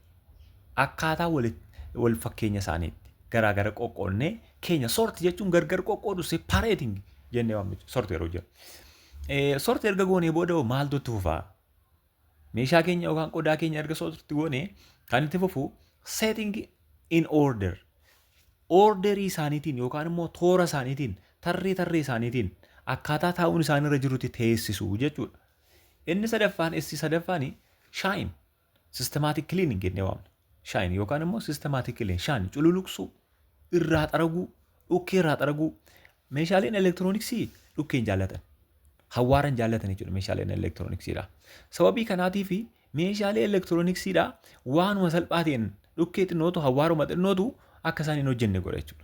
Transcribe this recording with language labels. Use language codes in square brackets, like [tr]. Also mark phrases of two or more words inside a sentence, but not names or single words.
[om] Akkaataa wal fakkeenya isaaniitti garaa qoqqoodnee keenya sort jechuun gargar qoqqoodu separating jennee waamnu sort yeroo jiru. Sort erga goonee booda maaltu itti fufaa? Meeshaa keenya yookaan qodaa keenya erga sorti goonee kan itti fufu [en] setting in order. [om] Orderii isaaniitiin yookaan immoo toora isaaniitiin tarree isaaniitiin akkaataa taa'uun isaanirra jirutti teessisuu jechuudha. Inni sadaffaan shine [en] systematic cleaning [om] jennee waamna. Shine yookaan immoo [en] systematic cleaning shine [om] cululuqsuu irraa xaraguu dhukkee irraa xaraguu meeshaaleen elektirooniksii dhukkeen jaallatan. Hawaaran jaallatan jechuudha meeshaaleen elektirooniksiidha. Sababii kanaatiif meeshaalee elektirooniksiidha waanuma salphaa ta'een dhukkee xinnootu hawaaruma xinnootu akka isaan hin hojjenne godha jechuudha.